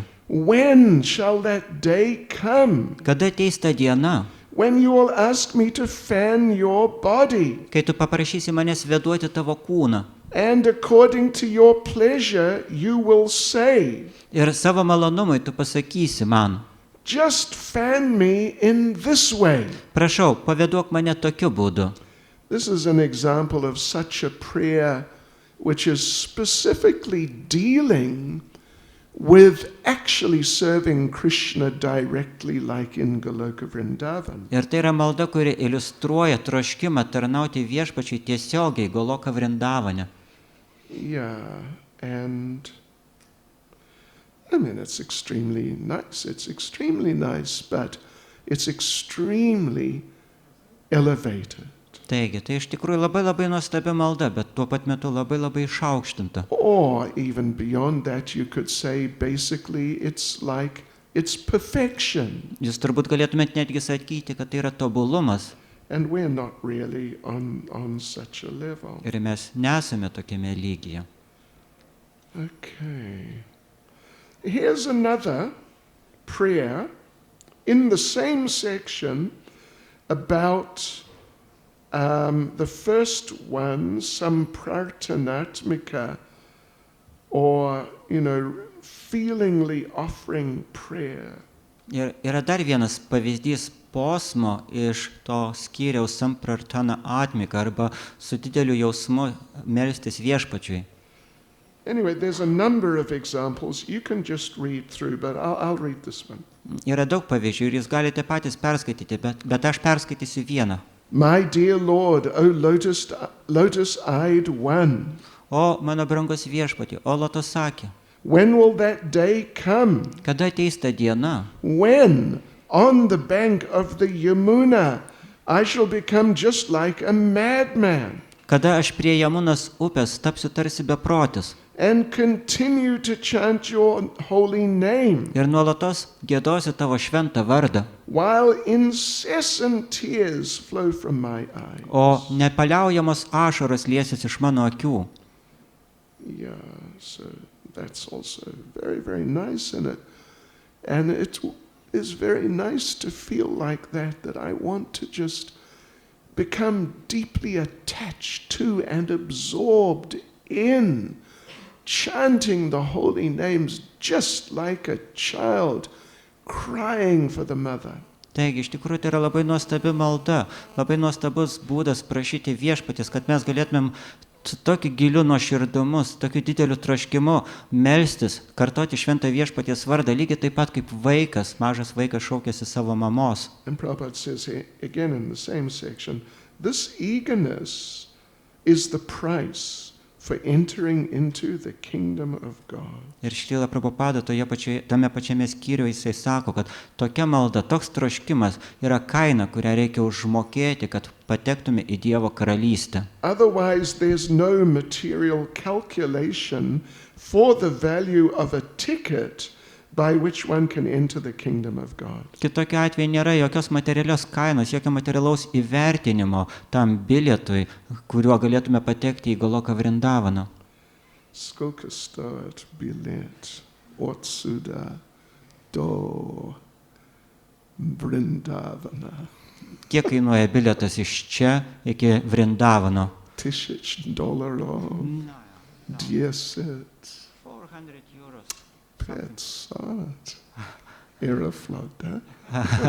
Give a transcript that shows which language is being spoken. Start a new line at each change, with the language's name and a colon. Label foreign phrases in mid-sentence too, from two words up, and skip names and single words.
English: when shall that day come
Lithuanian: kada ateis ta diena,
English: when you will ask me to fan your body,
Lithuanian: kai tu paprašysi manęs veduoti tavo kūną
English: and according to your pleasure you will say,
Lithuanian: ir savo malonumui tu pasakysi man,
English: just fan me in this way.
Lithuanian: prašau, paveduok mane tokiu būdu.
English: This is an example of such a prayer which is specifically dealing with actually serving Krishna directly like in Goloka Vrindavan.
Lithuanian: Ir tai yra malda, kuri iliustruoja troškimą tarnauti viešpačiui tiesiogiai Goloka Vrindavane.
English: Yeah, and I mean, it's extremely nice, but it's extremely elevated.
Lithuanian: Taigi, tai iš tikrųjų labai nuostabi malda, bet tuo pat metu labai išaukštinta.
English: Or even beyond that, you could say basically it's perfection.
Lithuanian: Jūs turbūt galėtumėt netgi sakyti, kad tai yra tobulumas.
English: And we're not really on such a level.
Lithuanian: Ir mes nesame tokiame lygyje.
English: Okay. Here's another prayer in the same section about the first one, some prarthanatmika, or, you know, feelingly offering prayer.
Lithuanian: Ir yra dar vienas pavyzdys posmo iš to skyriaus samprartana atmika arba su dideliu jausmu melstis viešpačiui.
English: Anyway, there's a number of examples. You can just read through, but I'll read this one.
Lithuanian: Yra daug pavyzdžių ir jūs galite patys perskaityti, bet aš perskaitysiu vieną.
English: My dear Lord, O lotus-eyed one,
Lithuanian: O mano brangus viešpatie, o Lotosakė,
English: when will that day come?
Lithuanian: kada ateis ta diena,
English: When, on the bank of the Yamuna, I shall become just like a madman
Lithuanian: kada aš prie Jamunos upės tapsiu tarsi beprotis
English: and continue to chant your holy name,
Lithuanian: ir nuolatos giedosiu tavo šventą vardą,
English: while incessant tears flow from my eyes.
Lithuanian: o nepaliaujamos ašaros liesis iš mano akių.
English: Yeah, so that's also very, very nice in it. And it is very nice to feel like that I want to just become deeply attached to and absorbed in chanting the holy names just like a child, crying for the mother.
Lithuanian: Taigi, iš tikrųjų, tai yra labai nuostabi malda, labai nuostabus būdas prašyti viešpaties, kad mes galėtumėm su tokiu giliu nuoširdumu, su tokiu dideliu troškimu melstis, kartoti šventą viešpaties vardą, lygiai taip pat kaip vaikas, mažas vaikas šaukėsi savo mamos.
English: And Prabhupada says here, again in the same section, this eagerness is the price for entering into the kingdom of God.
Lithuanian: Ir Šrila Prabhupada tame pačiame skyriuje jisai sako, kad tokia malda, toks troškimas yra kaina, kurią reikia užmokėti, kad patektume į Dievo karalystę.
English: Otherwise, there's no material calculation for the value of a ticket by which one can enter the kingdom of God.
Lithuanian: Kitokiu atveju nėra jokios materialios kainos, jokio materialaus įvertinimo tam bilietui, kuriuo galėtume patekti į Goloką Vrindavaną.
Russian: Skолько стоит билет от сюда до Vrindavana?
Lithuanian: Kiek kainuoja bilietas iš čia iki Vrindavano?
English: $1000, 10 400 euros. 500 Aeroflot, huh?